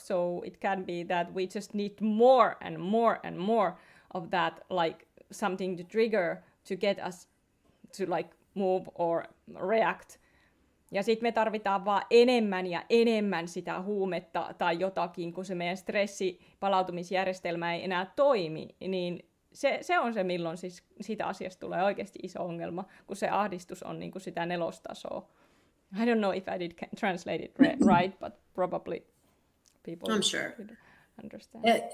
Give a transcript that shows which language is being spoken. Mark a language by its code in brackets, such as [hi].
[en] So it can be that we just need more and more and more of that, like something to trigger to get us to like move or react. [fi] Ja sitten me tarvitaan vaan enemmän ja enemmän sitä huumetta tai jotakin, kun se meidän stressipalautumisjärjestelmä ei enää toimi, niin se on se, milloin siis siitä asiasta tulee oikeasti iso ongelma, kun se ahdistus on niin kuin sitä 4. tasoa. [en] I don't know if I did translate it right, but probably people would understand.